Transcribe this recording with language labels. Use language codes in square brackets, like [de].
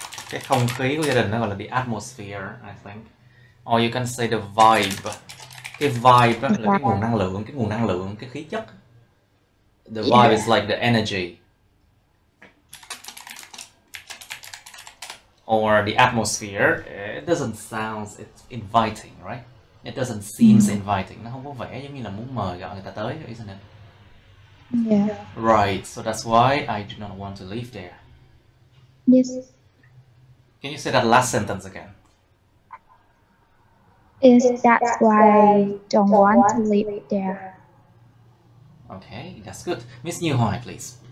[vi] Cái không khí của gia đình nó gọi là [en] the atmosphere, I think. Or you can say the vibe. [vi] Cái vibe đó là cái nguồn năng lượng, cái khí chất. [en] The vibe is like the energy. Or the atmosphere. It doesn't sound inviting, right? It doesn't seem inviting. [vi] Nó không có vẻ giống như là muốn mời gọi người ta tới, [en] isn't it? Yeah. Right, so that's why I do not want to live there. Yes. Can you say that last sentence again? Yes, that's why I don't want to live there. Okay, that's good. Miss Như Hoài, please.